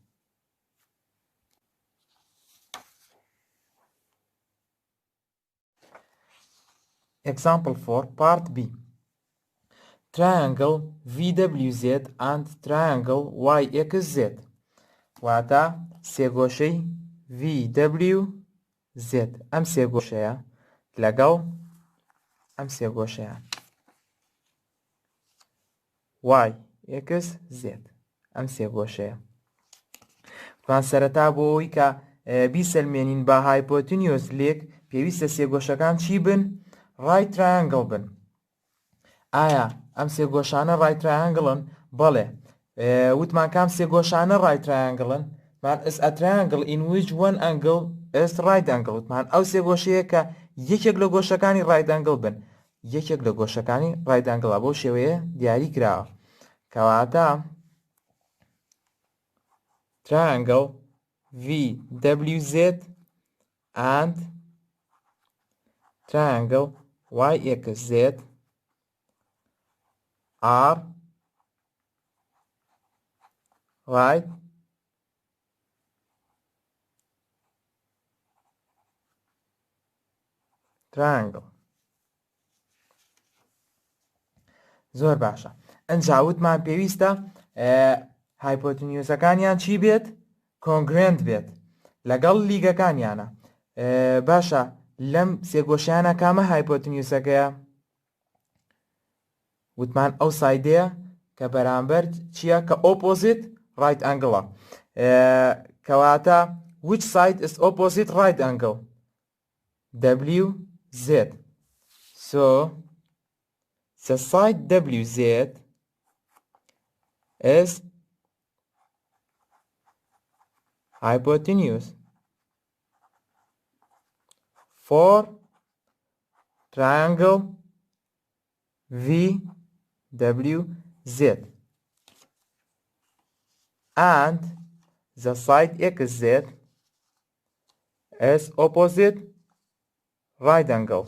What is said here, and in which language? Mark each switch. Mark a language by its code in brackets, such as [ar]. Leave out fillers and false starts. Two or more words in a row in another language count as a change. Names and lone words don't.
[en] Example 4, part B. Triangle VWZ and triangle YXZ. [ckb] واتە سێگۆشەی VWZ ئەم سێگۆشەیە لەگەڵ ئەم سێگۆشەیە YXZ ئەم سێگۆشەیە. وان سەرەتا بۆ ئەوی کە بیسەلمێنین بە [en] hypotenuse leg [ckb] پێویستە سێگۆشەکان چی بن؟ [en] right triangle [ckb] بن. ئایا ئەم سێگۆشانە [en] right triangle? [ckb] بەڵێ. وتمان کام سێگۆشانە [en] right triangle? وتمان is a triangle in which one angle is right angle. [ckb] وتمان ئەو سێگۆشەیە کە یەکێک لە گۆشەکانی [en] right angle [ckb] بن. یەکێک لە گۆشەکانی [en] right angle [ckb] بۆ شێوەیە دیاری کراوە کەواتە [en] triangle VWZ and triangle YXZ are right triangle. [ckb] زۆر باشە. ئەنجا وتمان پێویستە هایپۆتنیوسەکانیان چی بێت؟ کۆنگرێنت بێت لەگەڵ لیگەکانیانە. باشە لەم سێگۆشیانە کامە هایپۆتنیوسەکەیە؟ وتمان ئەو سایدەیە کە بەرامبەر چییە؟ کە [en] opposite right angle. [ckb] کەواتە [en] which side is opposite right angle؟ [ckb] WZ. [en] So the side WZ is hypotenuse for triangle VWZ and the side XZ is opposite right angle.